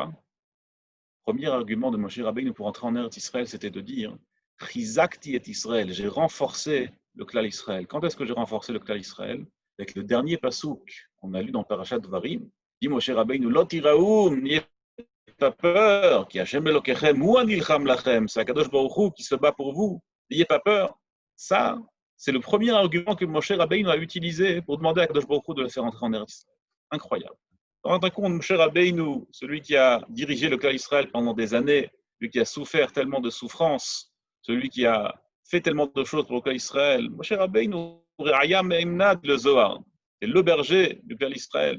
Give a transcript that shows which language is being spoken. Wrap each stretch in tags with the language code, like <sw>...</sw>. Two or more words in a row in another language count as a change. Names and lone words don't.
<fr>Le premier argument de Moshe Rabbeinu pour rentrer en Eretz Israël, c'était de dire</fr> <he>חיזקתי את ישראל,</he> <fr>j'ai renforcé le</fr> <he>כלל ישראל.</he> <fr>Quand est-ce que j'ai renforcé le</fr> <he>כלל ישראל?</he> <fr>Avec le dernier pasouk qu'on a lu dans Parashat Dvarim, dit Moshe Rabbeinu,</fr> <he>לא תיראום,</he> <fr>n'ayez pas peur,</fr> <he>כי השם אלוקיכם הוא הנלחם לכם,</he> <fr>c'est Akadosh Baruch Hu qui se bat pour vous, n'ayez pas peur. Ça, c'est le premier argument que Moshe Rabbeinu a utilisé pour demander à Akadosh Baruch Hu de le faire entrer en Eretz Israël. Incroyable. Rendez compte, Moshe Rabbeinu, celui qui a dirigé le</fr> <he>כלל ישראל</he> <fr>pendant des années, celui qui a souffert tellement de souffrances, celui qui a fait tellement de choses pour le</fr> <he>כלל ישראל,</he> <fr>Moshe Rabbeinu, le Zohar, c'est le berger du</fr> <he>כלל ישראל.</he>